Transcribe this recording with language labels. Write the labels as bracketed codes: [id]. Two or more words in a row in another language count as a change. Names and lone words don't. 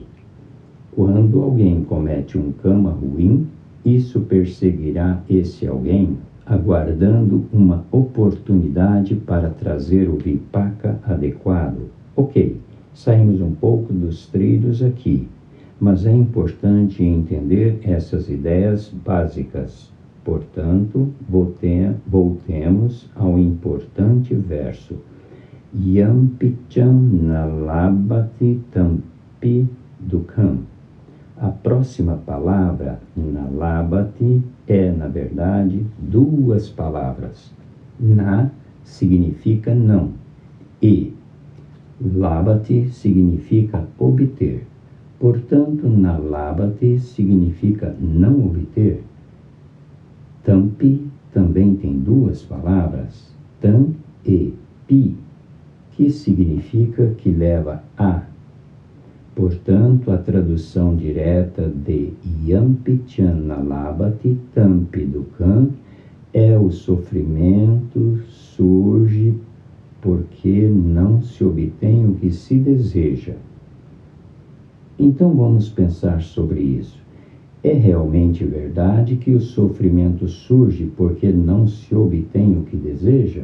[pt] Quando alguém comete um kama ruim, isso perseguirá esse alguém, aguardando uma oportunidade para trazer o vipaka adequado. Ok. Saímos um pouco dos trilhos aqui, mas é importante entender essas ideias básicas. Portanto, voltemos ao importante verso. [pi] Yampicham nalabati tampi dukham. [pt] A próxima palavra, nalabati, é, na verdade, duas palavras. Na significa não e labati significa obter. Portanto, nalabati significa não obter. Tampi também tem duas palavras, tam e pi, que significa que leva a. Portanto, a tradução direta de [pi] Yampicham nalabati tampi dukham [pt] é o sofrimento surge porque não se obtém o que se deseja. Então vamos pensar sobre isso. É realmente verdade que o sofrimento surge porque não se obtém o que deseja?